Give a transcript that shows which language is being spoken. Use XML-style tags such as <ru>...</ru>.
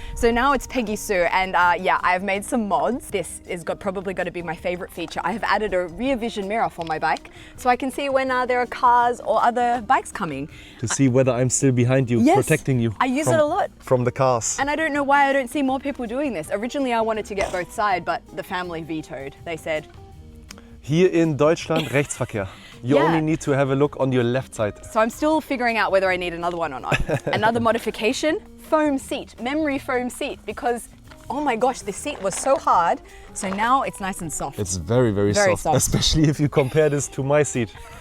<en>So now it's Peggy Sue. And yeah, I've made some mods. This is probably going to be my favorite feature. I have added a rear vision mirror for my bike so I can see when there are cars or other bikes coming. To see whether I'm still behind you, Yes, protecting you. I use it a lot. From the cars. And I don't know why I don't see more people doing this. Originally I wanted to get both sides, but the family vetoed. They said,</en> <de>Hier in Deutschland, Rechtsverkehr.</de> <en>You Yeah. only need to have a look on your left side. so I'm still figuring out whether I need another one or not. Another modification, foam seat, memory foam seat, because oh my gosh, this seat was so hard. So now it's nice and soft. It's very, very, Very soft, soft. especially if you compare this to my seat.</en>